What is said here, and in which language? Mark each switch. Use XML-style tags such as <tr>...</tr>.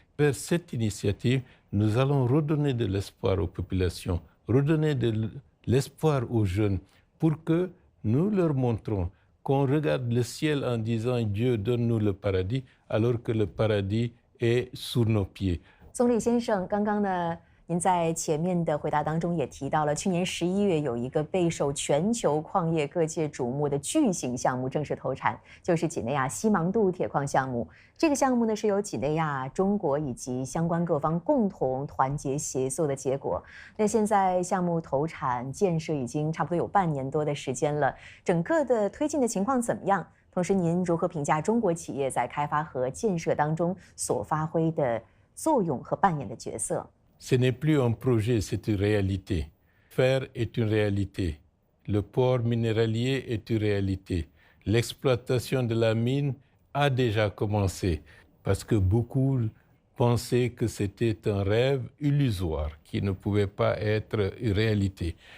<fr>Vers cette initiative, nous allons redonner de l'espoir aux populations, redonner de l'espoir aux jeunes pour que nous leur montrons qu'on regarde le ciel en disant « Dieu, donne-nous le paradis », alors que le paradis est sous nos pieds.</fr> <zh>总理先生，刚刚呢，您在前面的回答当中也提到了，去年11月有一个备受全球矿业各界瞩目的巨型项目正式投产，就是几内亚西芒杜铁矿项目。这个项目呢是由几内亚、中国以及相关各方共同团结协作的结果。那现在项目投产建设已经差不多有半年多的时间了，整个的推进的情况怎么样？同时，您如何评价中国企业在开发和建设当中所发挥的作用和扮演的角色？</zh> <fr>Ce n'est plus un projet, c'est une réalité. Fer est une réalité. Le port minéralier est une réalité. L'exploitation de la mine a déjà commencé parce que beaucoup pensaient que c'était un rêve illusoire qui ne pouvait pas être une réalité.</fr>